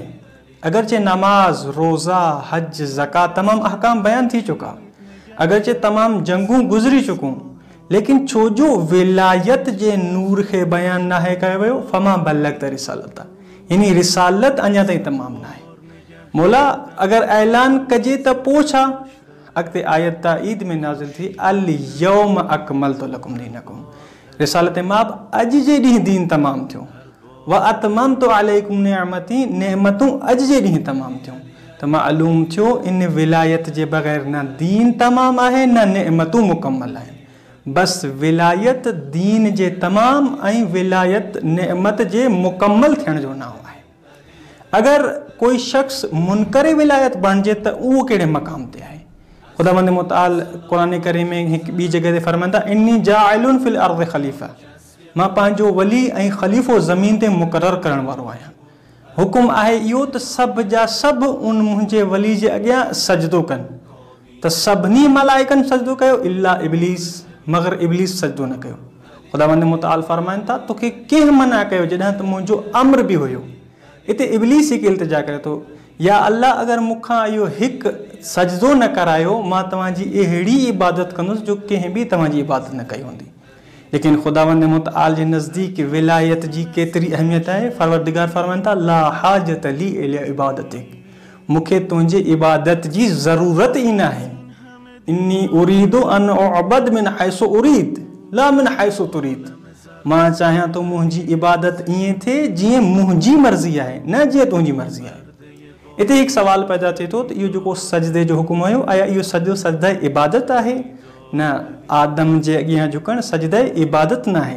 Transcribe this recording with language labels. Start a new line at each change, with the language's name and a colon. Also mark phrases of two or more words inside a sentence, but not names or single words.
Sindhi: अगरचे नमाज, रोज़ा, हज, ज़कात तमामु अहकाम बयानु थी चुका, अगरचे तमामु जंगूं गुज़री चुकूं, लेकिन छो जो विलायत जे नूर खे बयानु नाहे कयो वियो,
Arabic: فما بلغت رسالته,
Sindhi: यानी रिसालत अञा ताईं तमामु न आहे। मौला अगर ऐलान कजे त पोइ छा? अॻिते आयत ताईद में नाज़िल थी,
Arabic: اليوم أكملت لكم دينكم.
Sindhi: रिसालत माब अॼु जे ॾींहुं दीन तमामु थियो।
Arabic: وأتممت عليكم نعمتي,
Sindhi: नेमतूं अॼु जे ॾींहुं तमामु थियूं। त मालूम थियो इन विलायत जे बग़ैर न दीन तमामु आहे न नेमतूं मुकम्मल आहिनि। बसि विलायत दीन जे तमामु ऐं विलायत नेमत जे मुकम्मल थियण जो नाम आहे। अगर कोई शख्स मुनकरे विलायत बणिजे त उहो कहिड़े मक़ाम ते आहे? खुदावंद मुतआल क़ुरान करीम में हिकु ॿी जॻह ते फ़रमाईंदा,
Arabic: إني جاعل في الأرض خليفة,
Sindhi: मां पंहिंजो वली ऐं ख़लीफ़ो ज़मीन ते मुक़ररु करण वारो आहियां। हुकुम आहे इहो त सभु जा सभु उन मुंहिंजे वली जे अॻियां सजदो कनि। त सभिनी मलाइकनि सजदो कयो इल्ला इब्लीस, मगर इब्लीस सजदो न कयो। खुदावंद मुतआल फ़रमाइनि था, तोखे कंहिं मना कयो जॾहिं त मुंहिंजो अम्र बि हुयो। इते इब्लीस हिकु इल्तिजा करे थो, या अल्लाह अगरि मूंखां इहो हिकु सजदो न करायो, मां तव्हांजी अहिड़ी इबादत कंदुसि जो कंहिं बि तव्हांजी इबादत न कई हूंदी। लेकिन खुदावंद मुतआल जे नज़दीक विलायत जी केतिरी अहमियत आहे। परवरदिगार फ़रमाइनि था,
Arabic: لا حاجة لي إلى عبادتك,
Sindhi: मूंखे तुंहिंजे इबादत जी ज़रूरत ई न आहे।
Arabic: إني أريد أن أعبد من حيث أريد لا من حيث تريد,
Sindhi: मां चाहियां तो मुंहिंजी इबादत ईअं थिए जीअं मुंहिंजी मर्ज़ी आहे, न जीअं तुंहिंजी मर्ज़ी आहे। हिते हिकु सवाल पैदा थिए थो त इहो जेको सजदे जो हुकुम हुयो, आया इहो सजदो सजदा इबादत आहे? न, आदम जे अॻियां झुकणु सजदा इबादत न आहे।